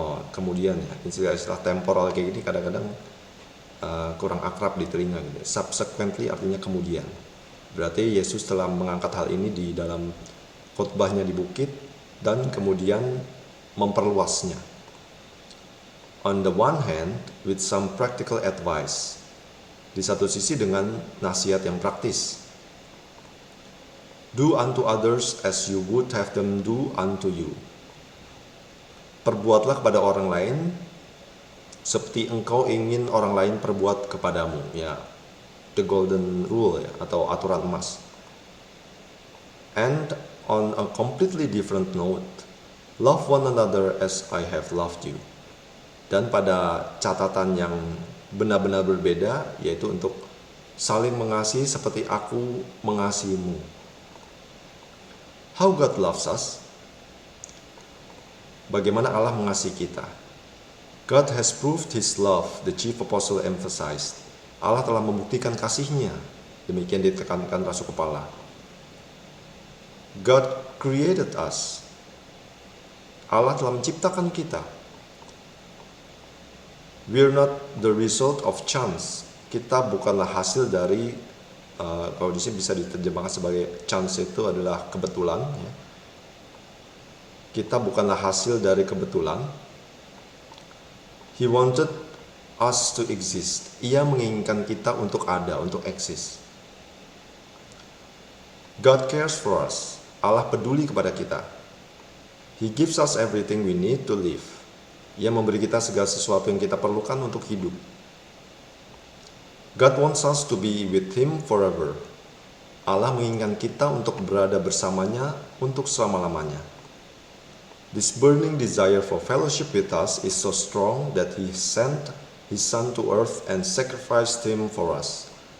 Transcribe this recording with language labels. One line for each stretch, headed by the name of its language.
Indonesian: kemudian ya, istilah temporal kayak gini kadang-kadang kurang akrab di telinga gitu. Subsequently artinya kemudian. Berarti Yesus telah mengangkat hal ini di dalam khotbahnya di bukit dan kemudian memperluasnya.
English: On the one hand, with some practical advice.
Indonesian: Di satu sisi dengan nasihat yang praktis.
English: Do unto others as you would have them do unto you.
Indonesian: Perbuatlah kepada orang lain seperti engkau ingin orang lain perbuat kepadamu, ya,
English: the golden rule
Indonesian: ya, atau aturan emas.
English: And on a completely different note, love one another as I have loved you.
Indonesian: Dan pada catatan yang benar-benar berbeda, yaitu untuk saling mengasihi seperti aku mengasihimu.
English: How God loves us.
Indonesian: Bagaimana Allah mengasihi kita.
English: God has proved His love, the chief apostle emphasized.
Indonesian: Allah telah membuktikan kasihnya, demikian ditekankan Rasul Kepala.
English: God created us.
Indonesian: Allah telah menciptakan kita.
English: We're not the result of chance.
Indonesian: Kita bukanlah hasil dari, kalau di sini bisa diterjemahkan sebagai chance itu adalah kebetulan. Ya. Kita bukanlah hasil dari kebetulan.
English: He wanted us to exist.
Indonesian: Ia menginginkan kita untuk ada, untuk eksis.
English: God cares for us.
Indonesian: Allah peduli kepada kita.
English: He gives us everything we need to live.
Indonesian: Ia memberi kita segala sesuatu yang kita perlukan untuk hidup.
English: God wants us to be with Him forever.
Indonesian: Allah menginginkan kita untuk berada bersamanya untuk selama-lamanya.
English: This burning desire for fellowship with us is so strong that He sent His Son to earth and sacrificed Him for us.